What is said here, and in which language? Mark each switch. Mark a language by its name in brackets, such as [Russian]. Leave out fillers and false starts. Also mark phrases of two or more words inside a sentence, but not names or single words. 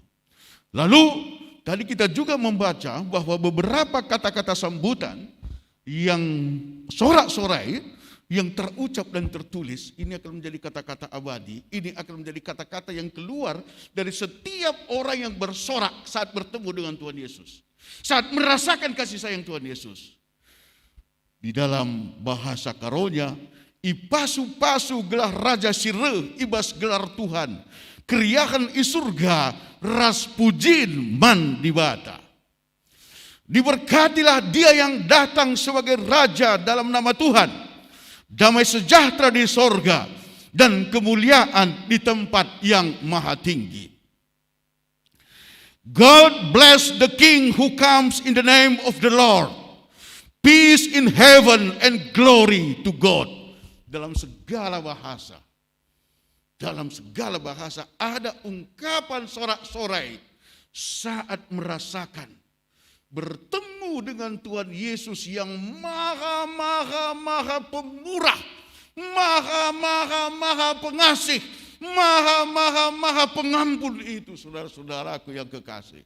[Indonesian] Lalu tadi kita juga membaca bahwa beberapa kata-kata sambutan yang sorak-sorai yang terucap dan tertulis, ini akan menjadi kata-kata abadi, ini akan menjadi kata-kata yang keluar dari setiap orang yang bersorak saat bertemu dengan Tuhan Yesus. Saat merasakan kasih sayang Tuhan Yesus. Di dalam bahasa Karonya, [Batak Karo] ipasu-pasu gelar Raja Sire, ibas gelar Tuhan. Keriahan i surga, ras pujin man dibata. [Indonesian] Diberkatilah dia yang datang sebagai Raja dalam nama Tuhan. Damai sejahtera di sorga dan kemuliaan di tempat yang maha tinggi. [English] God bless the King who comes in the name of the Lord. Peace in heaven and glory to God. [Indonesian] Dalam segala bahasa ada ungkapan sorak-sorai saat merasakan bertemu dengan Tuhan Yesus yang maha pemurah, maha pengasih, maha pengampun itu, saudara-saudaraku yang kekasih.